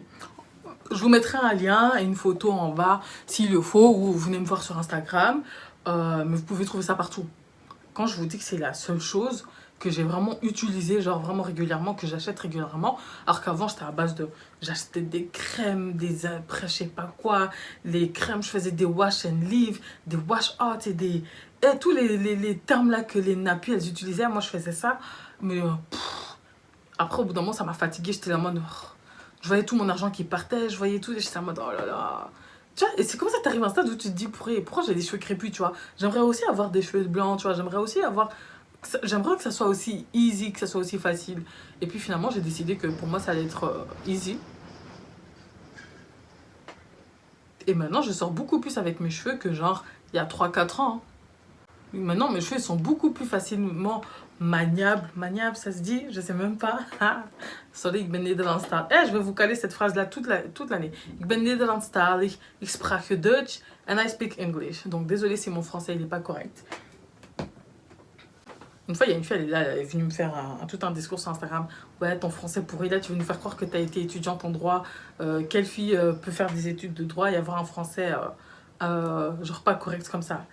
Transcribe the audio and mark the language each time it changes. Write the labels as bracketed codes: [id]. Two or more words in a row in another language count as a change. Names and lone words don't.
[fr] Je vous mettrai un lien et une photo en bas s'il le faut, ou vous venez me voir sur Instagram. Mais vous pouvez trouver ça partout. Quand je vous dis que c'est la seule chose que j'ai vraiment utilisée, genre vraiment régulièrement, que j'achète régulièrement, alors qu'avant j'étais à base de... J'achetais des crèmes, des après je sais pas quoi, les crèmes, je faisais des [en] wash and leave, [fr] des [en] wash out [fr] et des... Et tous les termes là que les nappies elles utilisaient, moi je faisais ça, mais après au bout d'un moment ça m'a fatiguée, j'étais là en mode... Je voyais tout mon argent qui partait, je voyais tout, et j'étais en mode oh là là... Tu vois, et c'est comme ça que t'arrives à un stade où tu te dis pourquoi j'ai des cheveux crépus, tu vois. J'aimerais aussi avoir des cheveux blancs, tu vois, j'aimerais aussi avoir... J'aimerais que ça soit aussi easy, que ça soit aussi facile. Et puis finalement, j'ai décidé que pour moi, ça allait être easy. Et maintenant, je sors beaucoup plus avec mes cheveux que genre il y a 3-4 ans. Hein. Maintenant, mes cheveux ils sont beaucoup plus facilement maniables. Maniables, ça se dit? Je sais même pas. [nl] Sorry, ik ben Nederlandstalig. [fr] Je vais vous caler cette phrase-là toute l'année. [nl] Ik ben Nederlandstalig, ik spreek Dutch [en] and I speak English. [fr] Donc, désolé si mon français il est pas correct. Une fois, il y a une fille, elle est venue me faire tout un discours sur Instagram. Ouais, ton français pourri, là, tu veux nous faire croire que tu as été étudiante en droit. Quelle fille peut faire des études de droit et avoir un français genre pas correct comme ça?